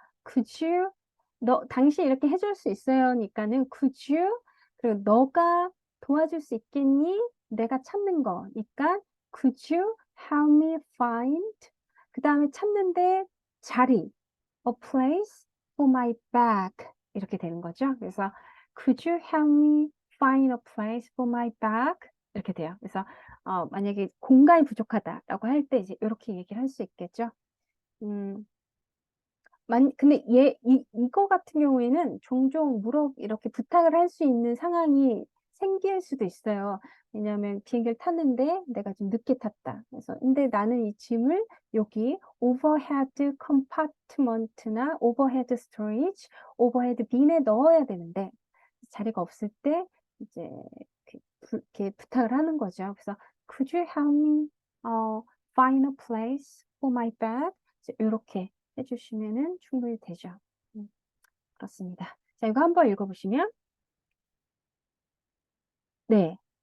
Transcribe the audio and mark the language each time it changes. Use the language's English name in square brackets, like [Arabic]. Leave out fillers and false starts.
[English] Could you, [Korean] 당신 이렇게 해줄 수 있어요니까는 [English] could you, [Korean] 그리고 너가 도와줄 수 있겠니? 내가 찾는 거니까 [English] could you help me find, [Korean] 그 다음에 찾는데 자리, [English] a place for my bag [Korean] 이렇게 되는 거죠. 그래서 [English] could you help me find a place for my bag [Korean] 이렇게 돼요. 그래서 만약에 공간이 부족하다라고 할 때 이제 이렇게 얘기를 할 수 있겠죠. 음, 근데 이거 같은 경우에는 종종 이렇게 부탁을 할 수 있는 상황이 생길 수도 있어요. 왜냐하면 비행기를 탔는데 내가 좀 늦게 탔다. 그래서 근데 나는 이 짐을 여기 overhead compartment나 overhead storage, overhead bin에 넣어야 되는데 자리가 없을 때 이제 이렇게 부탁을 하는 거죠. [English] 그래서 could you help me find a place for my bag? [Korean] 이렇게 해주시면은 충분히 되죠. 그렇습니다. 자, 이거 한번 읽어보시면 네.